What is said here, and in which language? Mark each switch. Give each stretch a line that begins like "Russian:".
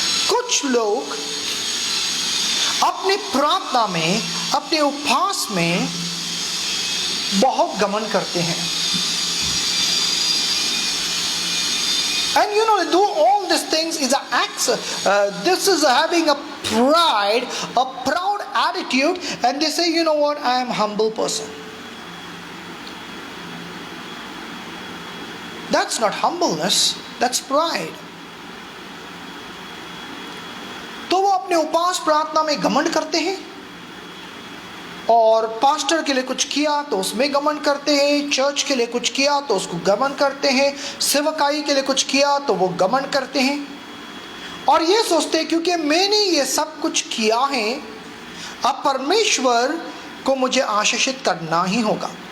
Hindi: कुछ लोग अपनी प्रार्थना में, अपने उपवास में बहुत घमंड करते हैं।
English: And you know, they do all these things is an act. This is having a pride, a proud attitude, and they say, you know what, I am a humble person. That's not humbleness, that's pride.
Hindi: तो वो अपने उपवास प्रार्थना में घमंड करते हैं, और पास्टर के लिए कुछ किया तो उसमें घमंड करते हैं, चर्च के लिए कुछ किया तो उसको घमंड करते हैं, सेवकाई के लिए कुछ किया तो वो घमंड करते हैं, और ये सोचते हैं क्योंकि मैंने ये सब कुछ किया है, अब परमेश्वर को मुझे आशीषित करना ही होगा।